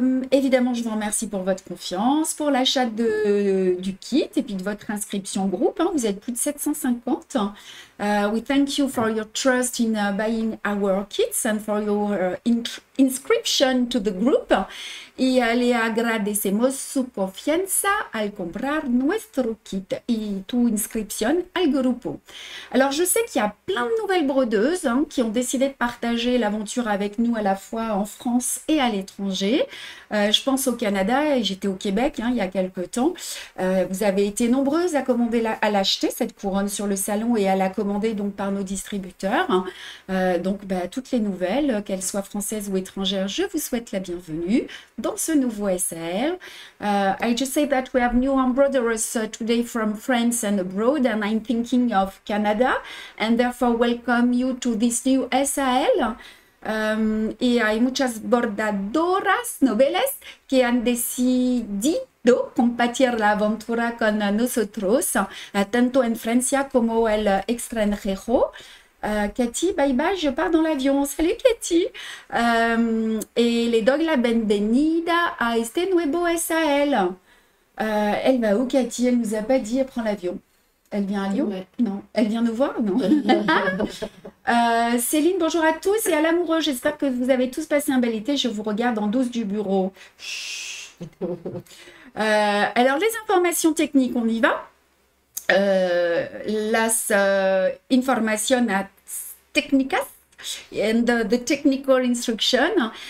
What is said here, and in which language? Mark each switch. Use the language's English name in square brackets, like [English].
[French] Évidemment, je vous remercie pour votre confiance, pour l'achat du kit et puis de votre inscription groupe. Hein, vous êtes plus de 750. [English] We thank you for your trust in buying our kits and for your inscription to the group. [Spanish] Y le agradecemos su confianza al comprar nuestro kit y tu inscripción al grupo. [French] Alors, je sais qu'il y a plein de nouvelles brodeuses qui ont décidé de partager l'aventure avec nous à la fois en France et à l'étranger. Je pense au Canada et j'étais au Québec il y a quelques temps. Vous avez été nombreuses à commander, à l'acheter, cette couronne sur le salon et à la commander donc par nos distributeurs. Donc, toutes les nouvelles, qu'elles soient françaises ou étrangères, je vous souhaite la bienvenue dans ce nouveau SAL. [English] I just say that we have new embroiderers today from France and abroad, and I'm thinking of Canada, and therefore welcome you to this new SAL. [Spanish] Y hay muchas bordadoras noveles que han decidido compartir la aventura con nosotros, tanto en Francia como el extranjero. [French] Katy, bye bye, je pars dans l'avion. Salut Katy. [Spanish] Et les doy la bienvenida a este nuevo SAL. [French] Elle va où Katy? Elle nous a pas dit, elle prend l'avion. Elle vient à Lyon? Non. Elle vient nous voir? Non. Céline, bonjour à tous et à l'amoureux. J'espère que vous avez tous passé un bel été. Je vous regarde en douce du bureau. Alors, les informations techniques, on y va. [Spanish] las informaciones técnicas [English] and the technical instruction.